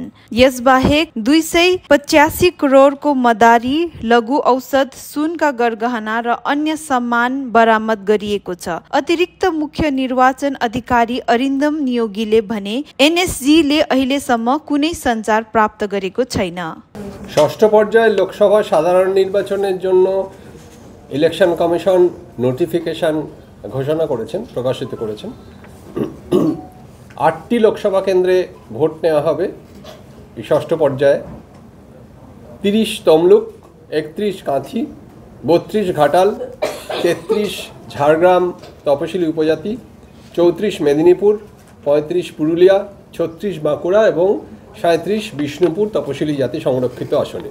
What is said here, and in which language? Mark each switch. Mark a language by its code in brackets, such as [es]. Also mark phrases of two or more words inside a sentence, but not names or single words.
[ne] यसबाहेक 285 करोडको मदारी, लघु औषध, सुनका गरगहना र अन्य सामान बरामद गरिएको छ। अतिरिक्त मुख्य निर्वाचन अधिकारी अरिन्दम नियोगीले भने एनएसजीले अहिलेसम्म कुनै सञ्चार प्राप्त गरेको छैन। [bn] ষষ্ঠ পর্যায়ের লোকসভা সাধারণ নির্বাচনের জন্য [en] election commission notification [bn] ঘোষণা করেছেন, প্রকাশিত করেছেন। 8টি লোকসভা কেন্দ্রে ভোট নেওয়া হবে এই ষষ্ঠ পর্যায়ে। 30 তমলুক, 31 কাঁথি, 32 ঘাটাল, 33 ঝাড়গ্রাম তপশিলি উপজাতি, 34 মেদিনীপুর, 35 পুরুলিয়া, 36 বাঁকুড়া এবং 37 বিষ্ণুপুর তপশিলি জাতি সংরক্ষিত আসনে।